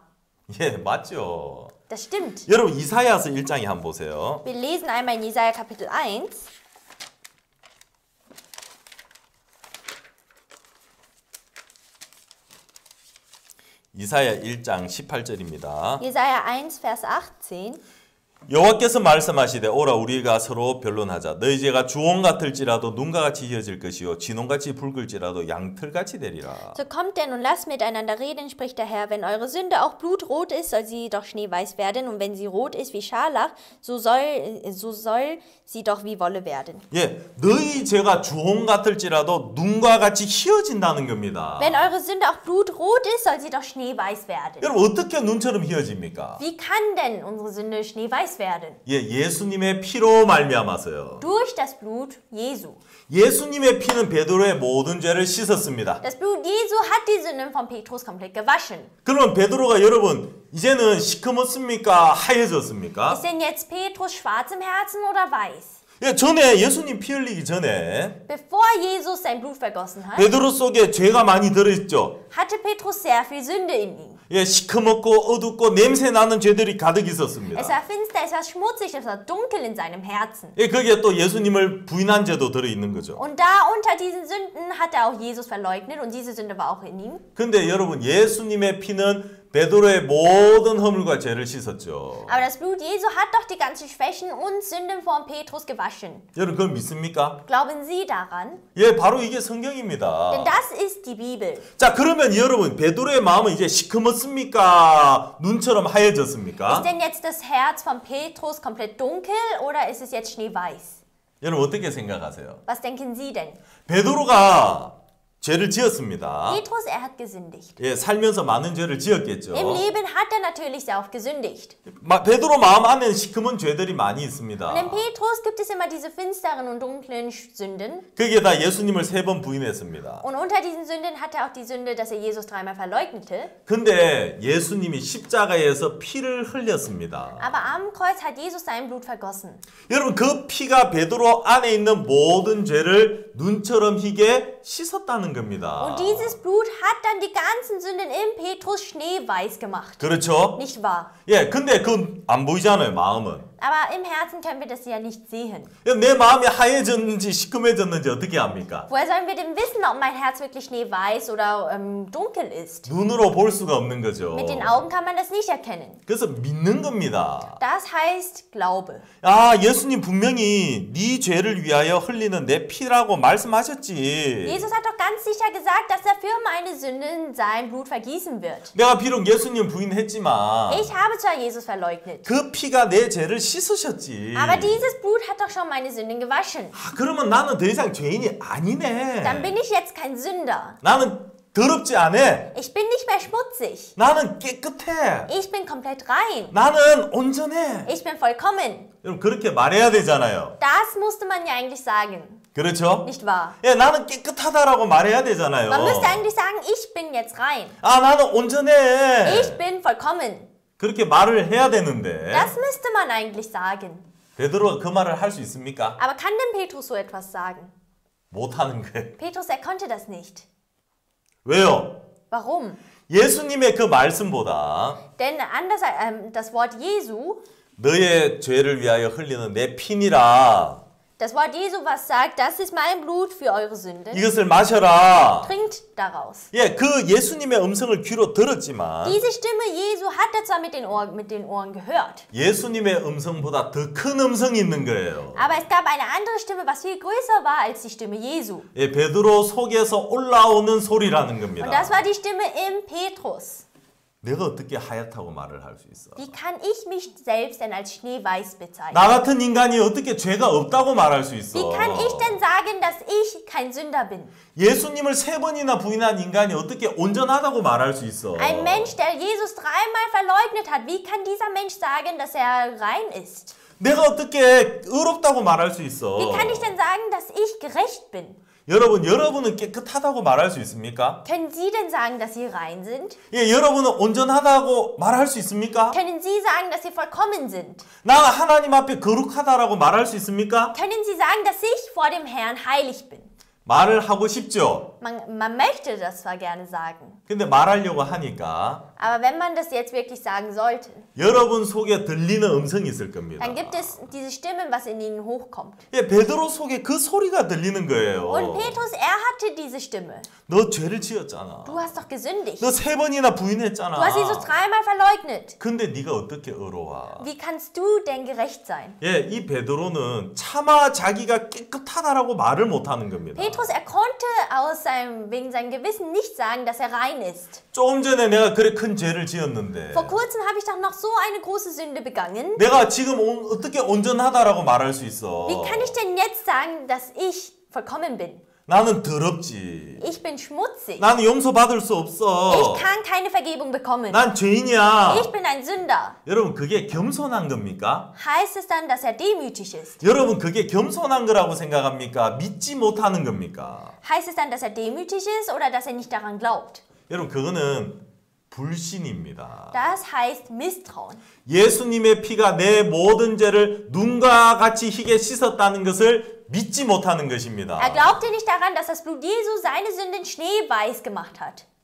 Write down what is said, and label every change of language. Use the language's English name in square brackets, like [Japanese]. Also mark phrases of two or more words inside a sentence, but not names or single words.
[Korean] 예, 맞죠. [German] Das stimmt. [Korean] 여러분 이사야서 1장에 한번 보세요. [German] Wir lesen einmal in Jesaja Kapitel 1. [Korean] 이사야 1장 18절입니다. [German] Jesaja 1, Vers 18. [Korean] 여호와께서 말씀하시되 오라 우리가 서로 변론하자. 너희 죄가 주홍 같을지라도 눈과 같이 희어질 것이요 진홍같이 붉을지라도 양털같이 되리라. [German] So kommt denn und lasst miteinander reden, spricht der Herr. Wenn eure Sünde auch blutrot ist, soll sie doch schneeweiß werden. Und wenn sie rot ist wie Scharlach, so soll sie doch wie Wolle werden. [Korean] 예, 너희 죄가 주홍 같을지라도 눈과 같이 희어진다는 겁니다. [German] Wenn eure Sünde auch blutrot ist, soll sie doch schneeweiß werden. [Korean] 여러분 어떻게 눈처럼 희어집니까? [German] Wie kann denn unsere Sünde schneeweiß werden? [Korean] 예, 예수님의 피로 말미암아서요. [German] Durch das Blut Jesu. [Korean] 예수님의 피는 베드로의 모든 죄를 씻었습니다. [German] Das Blut Jesu hat die Sünden von Petrus komplett gewaschen. [Korean] 그러면 베드로가 여러분 이제는 시커멓습니까? 하얘졌습니까? [German] Ist denn jetzt Petrus schwarz im Herzen oder weiß? [Korean] 예, 전에 예수님 피 흘리기 전에 [German] Bevor Jesus sein Blut vergossen hat, [Korean] 베드로 속에 죄가 많이 들어있죠. [German] hatte Petrus sehr viel Sünde in ihm. [Korean] 예, 시커멓고 어둡고 냄새 나는 죄들이 가득 있었습니다. [German] Es war finster, es war schmutzig, es war dunkel in seinem Herzen. [Korean] 예, 거기에 또 예수님을 부인한 죄도 들어있는 거죠. [German] Und da unter diesen Sünden hat er auch Jesus verleugnet und diese Sünde war auch in ihm. [Korean] 근데 여러분 예수님의 피는 베드로의 모든 허물과 죄를 씻었죠. [German] Aber das Blut Jesu hat doch die ganzen Schwächen und Sünden von Petrus gewaschen. [Korean] 여러분 그걸 믿습니까? [German] Glauben Sie daran? [Korean] 예, 바로 이게 [German] Denn [Korean] 성경입니다. [German] das ist die Bibel. [Korean] 자, 그러면 여러분 베드로의 마음은 이제 시커멓습니까? 눈처럼 [German] Ist [Korean] 하얘졌습니까? [German] denn jetzt das Herz von Petrus komplett dunkel oder ist es jetzt schneeweiß? [Korean] 여러분 어떻게 생각하세요? [German] Was denken Sie denn? [Korean] 베드로가 죄를 지었습니다. [German] Petrus, er hat gesündigt. [Korean] 예, 살면서 많은 죄를 지었겠죠. [German] Im Leben hat er natürlich sehr oft gesündigt. [Korean] 베드로 마음 안에는 시커먼 죄들이 많이 있습니다. [German] Und in Petrus gibt es immer diese finsteren und dunklen Sünden. [Korean] 거기에다 예수님을 3번 부인했습니다. [German] Und unter diesen Sünden hat er auch die Sünde, dass er Jesus dreimal verleugnete. [Korean] 근데 예수님이 십자가에서 피를 흘렸습니다. [German] Aber am Kreuz hat Jesus sein Blut vergossen. [Korean] 여러분 그 피가 베드로 안에 있는 모든 죄를 눈처럼 희게 씻었다는 겁니다. [German] Und dieses Blut hat dann die ganzen Sünden im Petrus schneeweiß gemacht. [Korean] 그렇죠? [German] Nicht wahr? [Korean] 예, 근데 그건 안 보이잖아요, 마음은. [German] Aber im Herzen können wir das ja nicht sehen. [Korean] 내 마음이 하얘졌는지 시커매졌는지 어떻게 압니까? [German] Woher sollen wir denn wissen, ob mein Herz wirklich schneeweiß oder dunkel ist? [Korean] 눈으로 볼 수가 없는 거죠. [German] Mit den Augen kann man das nicht erkennen. [Korean] 그래서 믿는 겁니다. [German] Das heißt Glaube. [Korean] 아, 예수님 분명히 네 죄를 위하여 흘리는 내 피라고 말씀하셨지. [German] Jesus hat doch ganz sicher gesagt, dass er für meine Sünden sein Blut vergießen wird. [Korean] 내가 비록 예수님 부인했지만 [German] Ich habe zwar Jesus verleugnet, [Korean] 그 피가 내 죄를 씻으셨지. [German] aber dieses Blut hat doch schon meine Sünden gewaschen. [Korean] 아, 그러면 나는 더 이상 죄인이 아니네. [German] Dann bin ich jetzt kein Sünder. [Korean] 나는 더럽지 않아. [German] Ich bin nicht mehr schmutzig. [Korean] 나는 깨끗해. [German] Ich bin komplett rein. [Korean] 나는 온전해. [German] Ich bin vollkommen. [Korean] 여러분 그렇게 말해야 되잖아요. [German] Das musste man ja eigentlich sagen, [Korean] 그렇죠? [German] nicht wahr? [Korean] 예, 나는 깨끗하다라고 말해야 되잖아요. [German] Man müsste eigentlich sagen, ich bin jetzt rein. [Korean] 아, 나는 온전해. [German] Ich bin vollkommen. [Korean] 그렇게 말을 해야 되는데 [German] Das müsste man eigentlich sagen. [Korean] 베드로가 그 말을 할 수 있습니까? [German] Aber kann denn Petrus so etwas sagen? [Korean] 못하는 거예요. [German] Petrus, er konnte das nicht. [Korean] 왜요? [German] Warum? [Korean] 예수님의 그 말씀보다 [German] Denn anders das Wort Jesu, [Korean] 너의 죄를 위하여 흘리는 내 피니라 [German] das Wort Jesu, was sagt, das ist mein Blut für eure Sünden. [Korean] 이것을 마셔라. [German] Trinkt daraus. [Korean] 예, 그 예수님의 음성을 귀로 들었지만 [German] Diese Stimme Jesu hat er zwar mit den Ohren gehört, [Korean] 예수님의 음성보다 더 큰 음성이 있는 거예요. [German] aber es gab eine andere Stimme, was viel größer war als die Stimme Jesu. [Korean] 예, 베드로 속에서 올라오는 소리라는 [German] Und [Korean] 겁니다. [German] das war die Stimme im Petrus. [Korean] 내가 어떻게 하얗다고 말을 할 수 있어? [German] Wie kann ich mich selbst denn als schneeweiß bezeichnen? [Korean] 나 같은 인간이 어떻게 죄가 없다고 말할 수 있어? [German] Wie kann ich denn sagen, dass ich kein Sünder bin? [Korean] 예수님을 3번이나 부인한 인간이 어떻게 온전하다고 말할 수 있어? [German] Ein Mensch, der Jesus dreimal verleugnet hat, wie kann dieser Mensch sagen, dass er rein ist? [Korean] 내가 어떻게 의롭다고 말할 수 있어? [German] Wie kann ich denn sagen, dass ich gerecht bin? [Korean] 여러분은 깨끗하다고 말할 수 있습니까? [German] Können Sie denn sagen, dass Sie rein sind? [Korean] 예, 여러분은 온전하다고 말할 수 있습니까? [German] Können Sie sagen, dass Sie vollkommen sind? [Korean] 나 하나님 앞에 거룩하다라고 말할 수 있습니까? [German] Können Sie sagen, dass ich vor dem Herrn heilig bin? [Korean] 말을 하고 싶죠. [German] Man möchte das zwar gerne sagen, [Korean] 근데 말하려고 하니까 [German] aber wenn man das jetzt wirklich sagen sollte, [Korean] 여러분 속에 들리는 음성이 있을 겁니다. [German] dann gibt es diese Stimme, was in Ihnen hochkommt. [Korean] 예, 베드로 속에 그 소리가 들리는 거예요. [German] Und Petrus, er hatte diese Stimme. [Korean] 너 죄를 지었잖아. [German] Du hast doch gesündigt. [Korean] 너 3번이나 [German] Du [Korean] 부인했잖아. [German] hast Jesus dreimal verleugnet. [Korean] 근데 네가 어떻게 의로워? [German] Wie kannst du denn gerecht sein? [Korean] 예, 이 베드로는 차마 자기가 깨끗하다라고 말을 못하는 겁니다. [German] Petrus, er konnte wegen seinem Gewissen nicht sagen, dass er rein ist. [Korean] 조금 전에 내가 그래 큰 죄를 지었는데 [German] Vor kurzem habe ich doch noch so eine große Sünde begangen. [Korean] 내가 지금 어떻게 온전하다라고 말할 수 있어? [German] Wie kann ich denn jetzt sagen, dass ich vollkommen bin? [Korean] 나는 더럽지. [German] Ich bin schmutzig. [Korean] 나는 용서받을 수 없어. [German] Ich kann keine Vergebung bekommen. [Korean] 난 죄인이야. [German] Ich bin ein Sünder. [Korean] 여러분 그게 겸손한 겁니까? Heißt es dann, dass er demütig ist? 여러분 그게 겸손한 거라고 생각합니까? 믿지 못하는 겁니까? [German] Heißt es dann, dass er demütig ist oder dass er nicht daran glaubt? [Korean] 여러분 그거는 불신입니다. [German] Das heißt Misstrauen. [Korean] 예수님의 피가 내 모든 죄를 눈과 같이 희게 씻었다는 것을 믿지 못하는 것입니다. [German] Er glaubte nicht daran, dass das Blut Jesu seine Sünden schneeweiß gemacht hat.